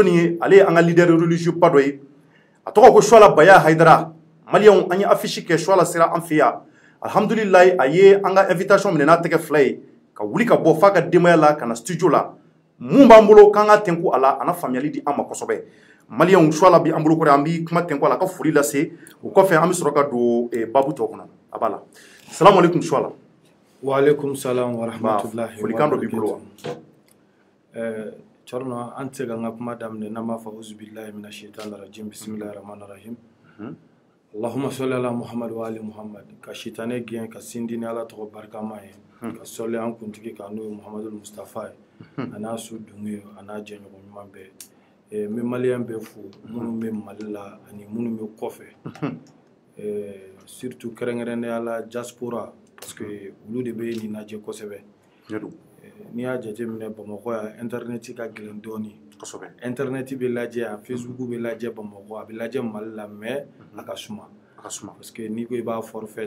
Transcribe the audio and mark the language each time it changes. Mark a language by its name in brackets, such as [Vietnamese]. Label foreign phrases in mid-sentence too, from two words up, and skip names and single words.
[Bambara] jɔnni ye ale ye an ka [French] leader religieux [Bambara] ba dɔ ye a tɔgɔ ko Choila Baya Haidara Maliens an ye affiche kɛ Choila sera an fɛ yan alhamdulilayi a ye an ka invitation minɛ n'a tɛgɛ fila ye ka wuli ka bɔ f'a ka denbaya la ka na studio la mun b'an bolo k'an ka tɛnku a la a na faamuyali di an ma kosɛbɛ Maliens Choila bi an bolo kɔrɔ an bi kuma tɛnku a la ka foli lase o kɔfɛ an bɛ sɔrɔ ka don babu tɔ kɔnɔ a b'a la [Arabic] السلام عليكم [Bambara] Choila. [Arabic] وعليكم السلام ورحمة الله وبركاته. [Bambara] Thierno an tɛ se ka n ka kuma daminɛ n'an b'a fɔ [Arabic] أعوذ بالله من الشيطان الرجيم بسم الله الرحمن الرحيم اللهم صل على محمد وعلى آل محمد [Bambara] ka sitanɛ gɛn ka sindi ni Ala tɔgɔ barikama ye ka sɔli an kuntigi kan n'o ye Muhammadul Mustafa ye a n'a su dungu ye a n'a jɛɲɔgɔn ɲuman bɛɛ n bɛ Maliens bɛɛ fo minnu bɛ Mali la ani minnu bɛ kɔfɛ surtout kɛrɛnkɛrɛnnenya la diaspora [French] parce que [Bambara] olu de bɛ nin lajɛ kosɛbɛ n'i y'a jateminɛ Bamakɔ yan internet ka gɛlɛn dɔɔni internet bɛ lajɛ yan Facebook bɛ lajɛ Bamakɔ a bɛ lajɛ Mali la mais a ka suma [French] parce que [Bambara] n'i ko i b'a forfait